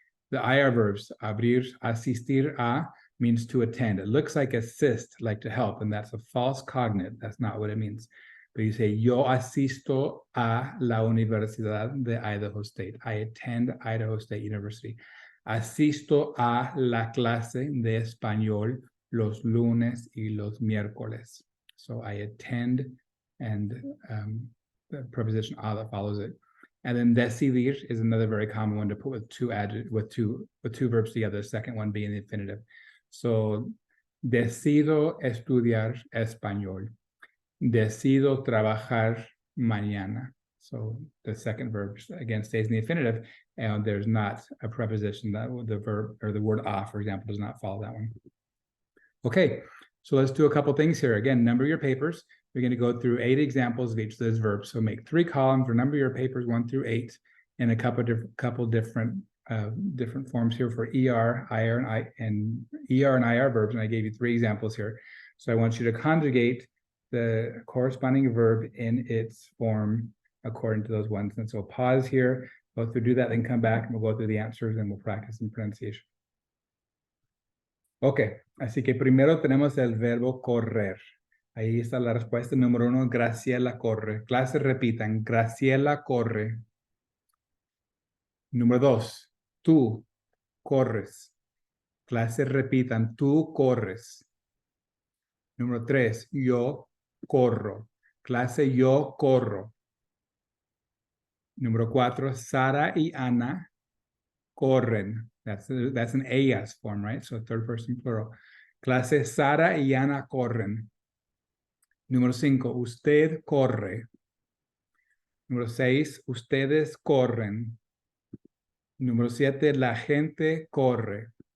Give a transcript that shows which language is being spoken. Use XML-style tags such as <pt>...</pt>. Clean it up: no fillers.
<en>The IR verbs, abrir, asistir a, means to attend. It looks like assist, like to help, and that's a false cognate. That's not what it means. But you say,</en> <es>yo asisto a la Universidad de Idaho State.</es> <en>I attend Idaho State University.</en> <es>Asisto a la clase de español los lunes y los miércoles.</es> <en>So I attend, and the preposition a that follows it. And then decidir is another very common one to put with two verbs together, the second one being the infinitive.</en> <es>So decido estudiar español. Decido trabajar mañana.</es> <en>So the second verb again stays in the infinitive, and there's not a preposition that the verb or the word a, for example, does not follow that one. Okay, so let's do a couple things here. Again, number your papers. We're going to go through 8 examples of each of those verbs. So make 3 columns or number your papers 1 through 8, and a couple different forms here for ER, IR, and IR verbs. And I gave you 3 examples here. So I want you to conjugate the corresponding verb in its form according to those ones. And so pause here, go through, do that, then come back, and we'll go through the answers, and we'll practice some pronunciation.</en> <es>Ok, así que primero tenemos el verbo correr. Ahí está la respuesta número 1, Graciela corre. Clases repitan, Graciela corre. Número 2, tú corres. Clases repitan, tú corres. Número 3, yo corro. Clase yo corro. Número 4, Sara y Ana corren.</es> <en>That's an ellas form, right? So third person plural.</en> <es>Clase Sara y Ana corren. Número 5, usted corre. Número 6, ustedes corren. Número 7, la gente corre.</es>